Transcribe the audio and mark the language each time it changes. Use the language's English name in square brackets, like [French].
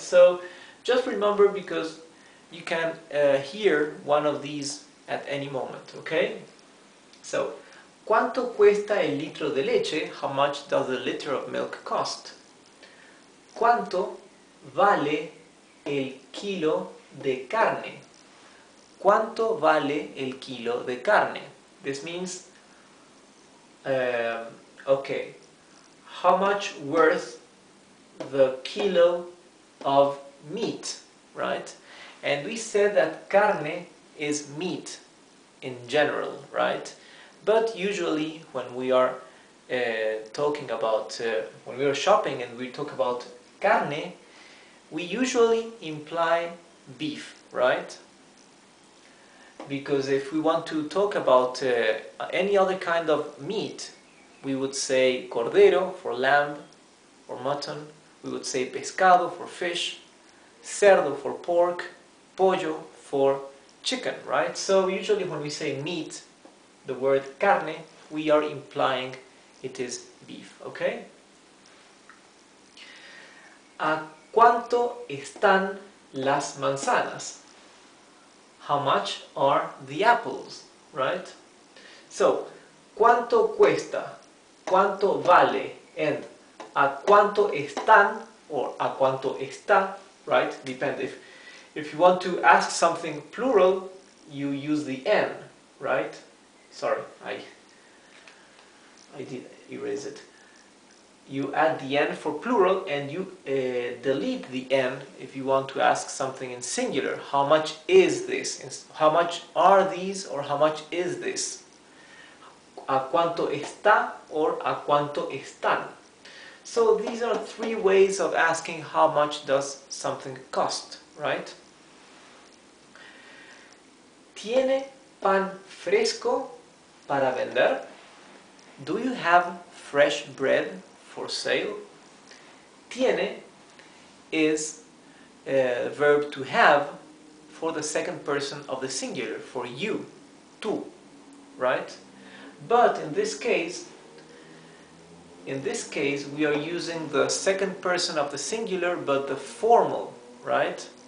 [English] So just remember, because you can hear one of these at any moment, okay? [Spanish] So, ¿cuánto cuesta el litro de leche? [English] How much does a liter of milk cost? [Spanish] ¿Cuánto vale el kilo de carne? ¿Cuánto vale el kilo de carne? [English] This means, okay, how much worth the kilo of meat, right? And we said that carne is meat in general, right? But usually when we are talking about, when we are shopping and we talk about carne, we usually imply beef, right? Because if we want to talk about any other kind of meat, we would say cordero for lamb or mutton, we would say pescado for fish, cerdo for pork, pollo for chicken, right? So usually when we say meat, the word carne, we are implying it is beef, okay? [Spanish] ¿A cuánto están las manzanas? [English] How much are the apples, right? [Spanish] So, ¿cuánto cuesta? ¿Cuánto vale? And ¿a cuánto están? Or ¿a cuánto está? [English] Right? Depends. If you want to ask something plural, you use the N, right? Sorry, I did erase it. You add the N for plural and you delete the N if you want to ask something in singular. How much is this? How much are these, or how much is this? [Spanish] ¿A cuánto está? Or ¿a cuánto están? [English] So these are three ways of asking how much does something cost, right? [Spanish] ¿Tiene pan fresco para vender? [English] Do you have fresh bread for sale? Tiene is a verb to have for the second person of the singular, for you, tú, right? But in this case we are using the second person of the singular, but the formal, right?